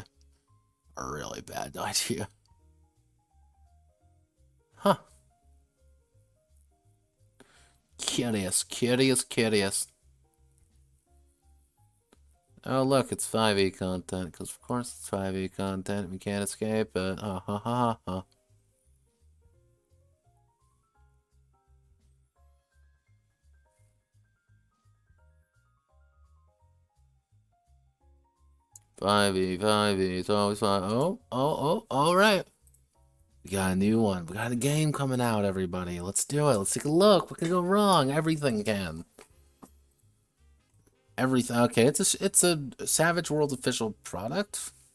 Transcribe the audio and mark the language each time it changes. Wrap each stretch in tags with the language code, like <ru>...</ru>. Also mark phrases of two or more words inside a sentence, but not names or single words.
<en>A really bad idea. Huh. Curious. Oh, look, it's 5e content, because of course it's 5e content. We can't escape it. Ha ha ha ha. Five E, it's always 5. Oh, all right. We got a new one. We got a game coming out, everybody. Let's do it. Let's take a look. What could go wrong? Everything can. Everything. Okay, it's a Savage Worlds official product.</en>